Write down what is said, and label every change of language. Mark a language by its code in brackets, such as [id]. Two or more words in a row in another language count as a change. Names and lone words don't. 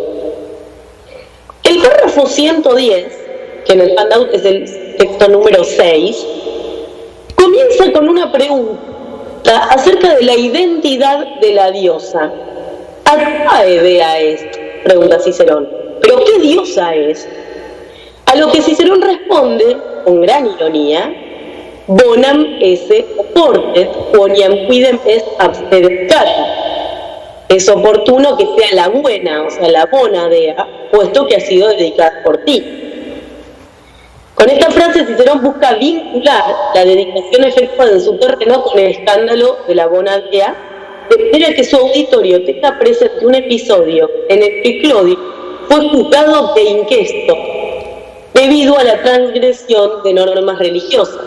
[es] El párrafo 110, que en el handout es el texto número 6, comienza con una pregunta acerca de la identidad de la diosa. ¿A qué dea es? Pregunta Cicerón. ¿Pero qué diosa es? A lo que Cicerón responde, con gran ironía, [la] bonam esse oportet, quoniam quidem est absedecata. [es] Es oportuno que sea la buena, o sea, la [la] bona dea, [es] puesto que ha sido dedicada por ti. Con esta frase Cicerón busca vincular la dedicación efectuada en su terreno con el escándalo de la [la] bona dea, [es] de manera que su auditorio tenga presente un episodio en el que Clodio fue juzgado de inquesto, debido a la transgresión de normas religiosas.